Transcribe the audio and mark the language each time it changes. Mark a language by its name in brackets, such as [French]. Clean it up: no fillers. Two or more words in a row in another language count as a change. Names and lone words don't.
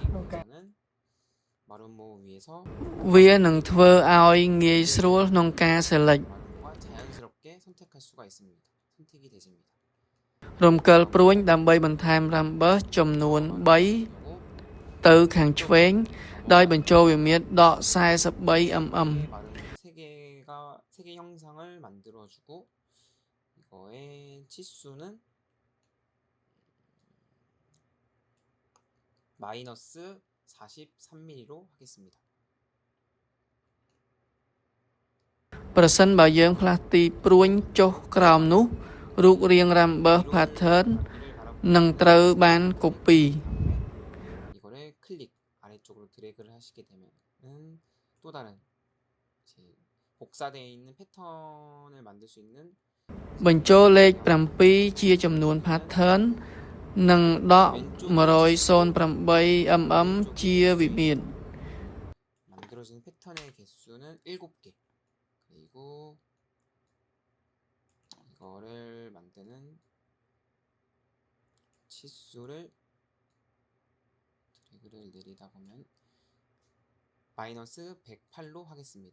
[Korean] 저는 마름모 위에서 [Khmer] វានឹងធ្វើឲ្យងាយស្រួលក្នុងការ select [Korean] 마름모가 자연스럽게 선택할 수가 있습니다. 선택이 되집니다. [Khmer] រំកិលព្រួញដើម្បីបន្ថែម Rambus ចំនួន 3 [Korean] 그리고 [Khmer] ទៅខាងឆ្វេងដោយបញ្ចូលវិមាត្រដក 43mm [Korean] 마름모 세 개 형상을 만들어주고 이거의 치수는 마이너스 43mm로 하겠습니다. [Khmer] ប្រសិនបើយើងផ្លាស់ទីព្រួញចុះក្រោមនោះរូបរាង [English] Rambus pattern [Korean] 여기를 바라보고 [Khmer] នឹងត្រូវបាន copy [Korean] 이거를 클릭 아래쪽으로 드래그를 하시게 되면은 또 다른 이제 복사되어 있는 패턴을 만들 수 있는 [Khmer] បញ្ចូលលេខ 7 ជាចំនួន pattern និងដក 108mm ជាវិមាត្រ [Korean] 만들어지는 패턴의 개수는 7개 그리고 이거를 만드는 치수를 드래그를 내리다 보면 마이너스 108로 하겠습니다.